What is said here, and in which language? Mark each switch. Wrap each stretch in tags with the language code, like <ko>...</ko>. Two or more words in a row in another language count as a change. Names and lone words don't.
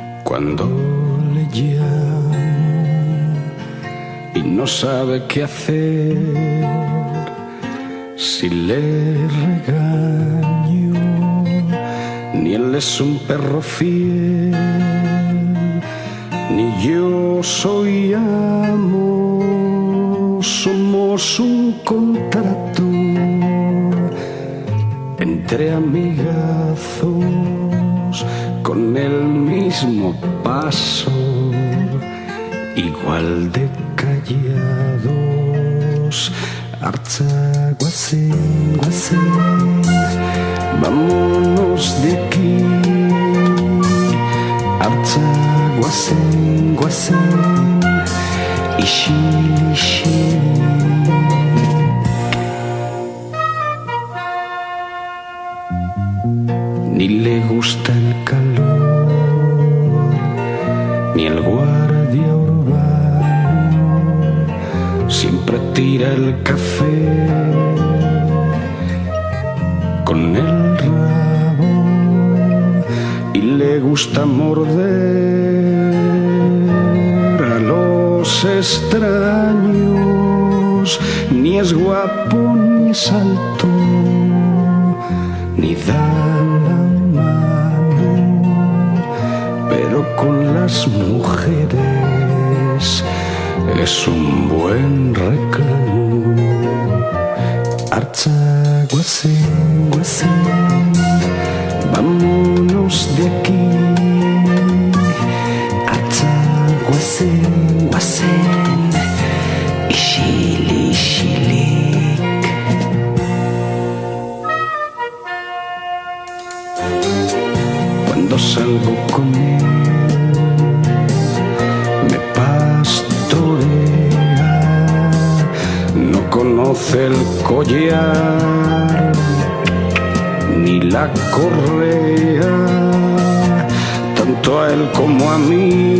<es>Cuando le llamo y no sabe qué hacer, si le regaño, ni él es un perro fiel, ni yo soy amo, somos un contrato entre amigazos, con el mismo paso, igual de callados.</es> <eu>Hartza guazen, guazen,</eu> <es>vámonos de aquí.</es> <eu>Hartza guazen, guazen, isil.</eu> <es>Ni le gusta el calor, ni el guardia urbano, siempre tira el café con el rabo, y le gusta morder a los extraños. Ni es guapo ni es alto, ni da la mano, pero con las mujeres es un buen reclamo.</es> <eu>Hartza guazen, guazen,</eu> <es>vámonos de aquí.</es> <eu>Hartza guazen, guazen, isil, isilik.</eu> <es>Cuando salgo con él me pastorea, no conoce el collar ni la correa, tanto a él como a mí</es>